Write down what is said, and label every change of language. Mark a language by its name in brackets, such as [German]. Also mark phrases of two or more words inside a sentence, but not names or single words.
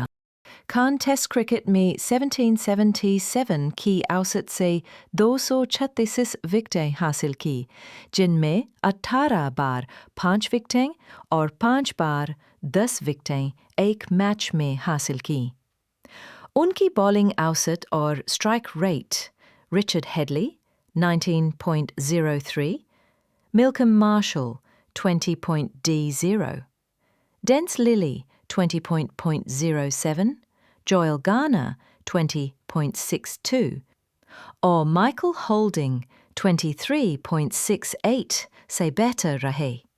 [Hindi] खान [English] Test cricket [Hindi] में 1777 की औसत से 236 विकेटें हासिल की, जिनमें 18 बार 5 विकेटें और 5 बार 10 विकेटें एक मैच में हासिल की। उनकी बॉलिंग औसत और [English] strike rate [Hindi] Richard Headley 19.03, Malcolm Marshall 20.D0, Dence Lilly 20.07, Joel Garner 20.62 और Michael Holding 23.68 से बेहतर रहे।